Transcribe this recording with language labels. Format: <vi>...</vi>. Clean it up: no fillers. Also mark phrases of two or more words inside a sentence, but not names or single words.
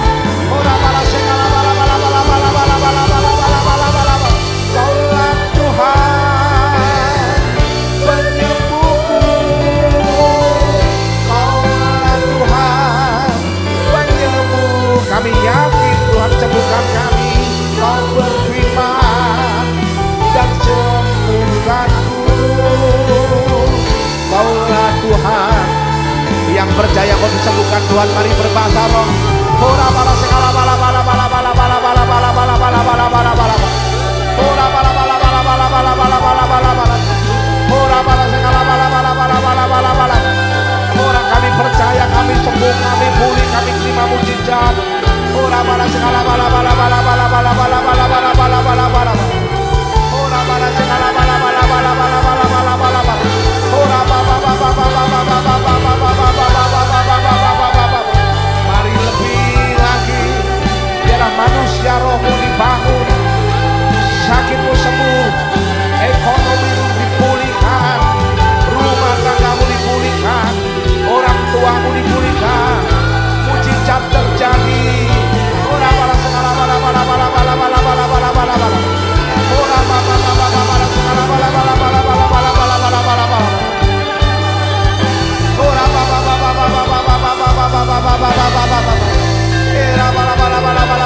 <id>Kaulah Tuhan penyembuhku, Kaulah Tuhan penyembuh. Kami yakin Tuhan sembuhkan kami. Kau berfirman dan sembuhkanku, Kaulah Tuhan. Yang percaya kau disembuhkan Tuhan, mari berbahasa roh. Ora bala segala bala bala bala bala bala bala bala bala bala bala bala bala. Ora bala bala bala bala bala bala bala bala bala. Ora bala segala bala bala bala bala bala bala. Ora kami percaya, kami sembuh, kami pulih, kami terima mujizat. Ora bala segala bala bala bala bala bala bala bala bala bala bala bala. Ora bala segala bala bala bala bala bala bala bala bala. Ora baba baba baba baba baba baba baba baba. Mari lebih lagi, biarlah manusia rohmu dibangun, sakitmu sembuh, ekonomimu dipulihkan, rumah tanggamu dipulihkan, orang tuamu dipulihkan, mujizat terjadi. Ora bala segala bala bala bala bala bala bala bala bala bala. Ora baba baba baba segala bala bala bala bala bala bala bala bala bala. Ora baba baba baba baba baba baba baba baba baba. Era bala bala bala</id>